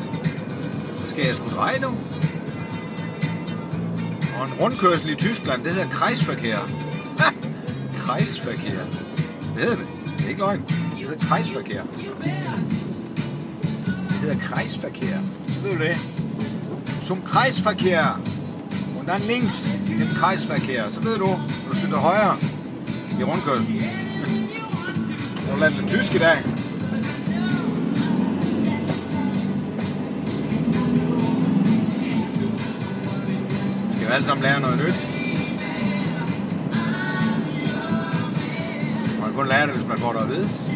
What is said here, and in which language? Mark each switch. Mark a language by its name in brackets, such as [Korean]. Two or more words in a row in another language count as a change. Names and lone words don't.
[Danish] Så skal jeg sgu dreje nu. Og en rundkørsel i Tyskland, det hedder Kreisverkehr. Kreisverkehr. Det hedder det. Det er ikke løgn. Det hedder Kreisverkehr. Det hedder Kreisverkehr. Så ved du det. [German] Zum Kreisverkehr. Und dann links den Kreisverkehr. [Danish] Så ved du skal til højre i rundkørselen. Jeg vil lade det tysk i dag. Vi alle sammen lære noget nyt. Man kan kun lære det, hvis man får det at vide.